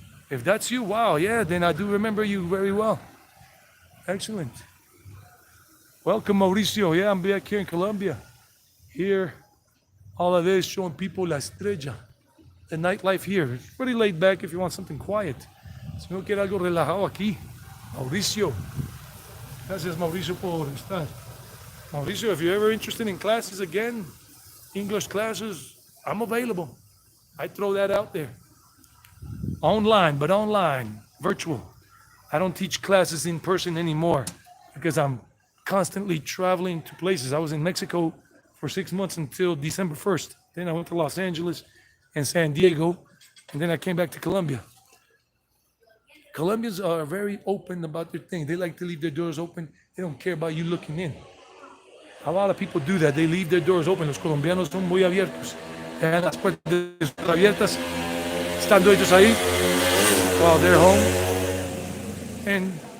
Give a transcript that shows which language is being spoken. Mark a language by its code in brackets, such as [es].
[en] If that's you, wow, yeah, then I do remember you very well. Excellent. Welcome, Mauricio. Yeah, I'm back here in Colombia. Here, all of this showing people La Estrella. The nightlife here. It's pretty laid back if you want something quiet. [es] Si no quiere algo relajado aquí. Mauricio. Gracias, Mauricio, por estar. [en] Mauricio, if you're ever interested in classes again, English classes, I'm available. I throw that out there. Online, but online, virtual. I don't teach classes in person anymore because I'm constantly traveling to places. I was in Mexico for 6 months until December 1st. Then I went to Los Angeles and San Diego, and then I came back to Colombia. Colombians are very open about their thing. They like to leave their doors open. They don't care about you looking in. A lot of people do that. They leave their doors open. [es] Los colombianos son muy abiertos. Dejan las puertas abiertas, estando ellos ahí [en] while they're home. And